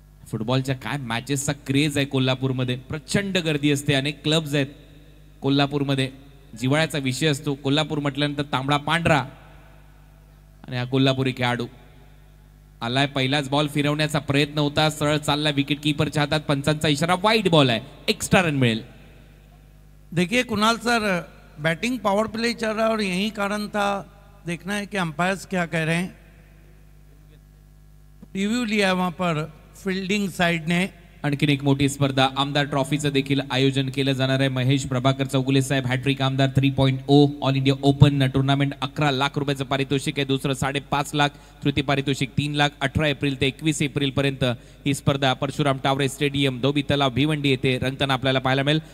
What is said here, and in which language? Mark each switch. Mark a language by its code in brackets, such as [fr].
[mr] फुटबॉलच्या काय मॅचेसचा क्रेज आहे कोल्हापूरमध्ये, प्रचंड गर्दी असते, अनेक क्लब्स आहेत कोल्हापूरमध्ये, जिव्हाळ्याचा विषय असतो. कोल्हापूर म्हटल्यानंतर तांबडा पांढरा आणि हा कोल्हापुरी खेळाडू आलाय. पहिलाच बॉल फिरवण्याचा प्रयत्न होता, सरळ चालला विकेट कीपरच्या हातात, पंचांचा इशारा, वाईड बॉल आहे, एक्स्ट्रा रन मिळेल. [hi] देखिए Kunal sir, batting power play चल रहा है और यही कारण था, देखना है कि अंपायर्स क्या कह रहे हैं. रिव्यू लिया वहां पर फील्डिंग साइड ने. [mr] आणखीन एक मोठी स्पर्धा आमदार ट्रॉफीचं देखील आयोजन केलं जाणार आहे. महेश प्रभाकर चौगुले साहेब हॅट्रिक आमदार 3.0 all India open tournament 11 lakh रुपयाचं पारितोषिक आहे. दुसरं 5.5 लाख, तृतीय पारितोषिक 3 लाख. 18 एप्रिल ते 21 एप्रिल पर्यंत ही स्पर्धा परशुराम टावरे स्टेडियम, धोबी तलाव, भिवंडी येथे रंगताना आपल्याला पाहायला मिळेल.